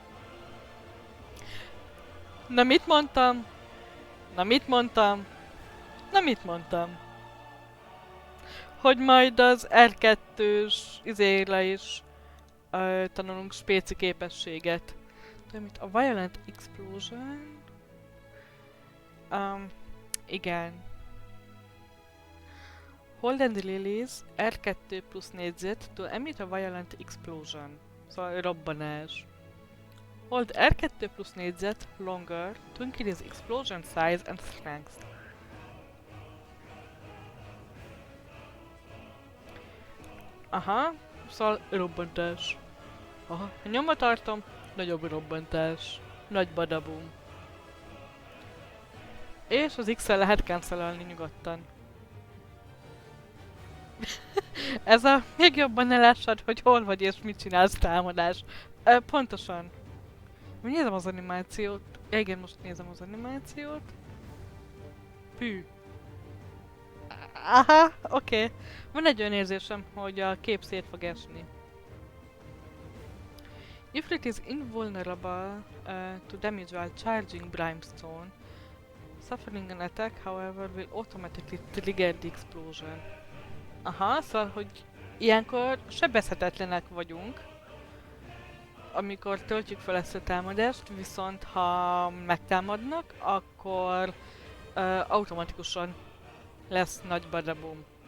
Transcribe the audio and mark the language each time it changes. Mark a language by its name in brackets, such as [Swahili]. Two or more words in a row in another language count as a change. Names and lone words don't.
[Hungarian] Na mit mondtam? Na mit mondtam? Na mit mondtam? Hogy majd az R2-s izére is tanulunk spéci képességet. Tudom mit? A Violent Explosion... Igen. [English] Hold and release R2 [Hungarian] plusz négyzet [English] to emit a Violent Explosion. [Hungarian] Szóval robbanás. [English] Hold R2 [Hungarian] plusz négyzet [English] longer to increase explosion size and strength. [Hungarian] Aha, szóval robbantás. Aha, ha nyomva tartom, nagyobb robbantás. Nagy badabum. És az X-el lehet cancelelni nyugodtan. Ez a még jobban ne lássad, hogy hol vagy és mit csinálsz támadás. Pontosan. Nézem az animációt. Ja, igen, most nézem az animációt. Hű. Aha, oké. Van egy olyan érzésem, hogy a kép szét fog esni. [English] If it is invulnerable to damage while charging brimstone, suffering an attack, however, will automatically trigger the explosion. [Hungarian] Aha, szóval, hogy ilyenkor sebezhetetlenek vagyunk, amikor töltjük fel ezt a támadást, viszont ha megtámadnak, akkor automatikusan lesz nagy badabum.